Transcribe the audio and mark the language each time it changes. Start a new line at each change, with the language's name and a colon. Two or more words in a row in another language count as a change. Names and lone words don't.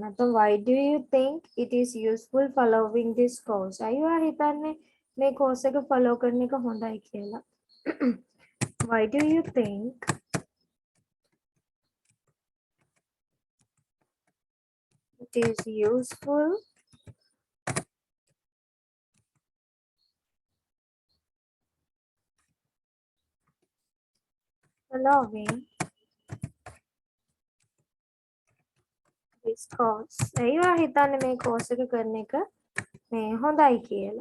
Sinhala: නැත්නම්
English: why do you think it is useful following this course?
Sinhala: අයියෝ හිතන්නේ මේ course එක follow කරන එක හොඳයි කියලා.
English: Why do you think it is useful following this course?
Sinhala: අයියෝ හිතන්නේ මේ course එක කරන එක මේ හොඳයි කියලා.